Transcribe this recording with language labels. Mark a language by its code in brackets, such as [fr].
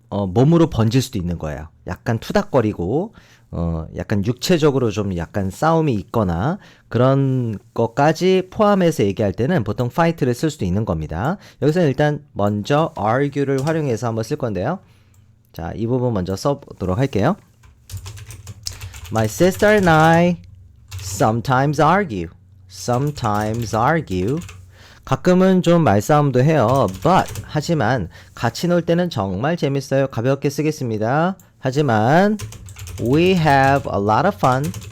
[ko] 몸으로 번질 수도 있는 거예요. 약간 투닥거리고 약간 육체적으로 좀 약간 싸움이 있거나 그런 것까지 포함해서 얘기할 때는 보통 fight를 쓸 수도 있는 겁니다. 여기서는 일단 먼저 argue를 활용해서 한번 쓸 건데요. 자, 이 부분 먼저 써보도록 할게요. [en] My sister and I sometimes argue. Sometimes argue. [ko] 가끔은 좀 말싸움도 해요. But 하지만 같이 놀 때는 정말 재밌어요. 가볍게 쓰겠습니다. 하지만 [en] we have a lot of fun.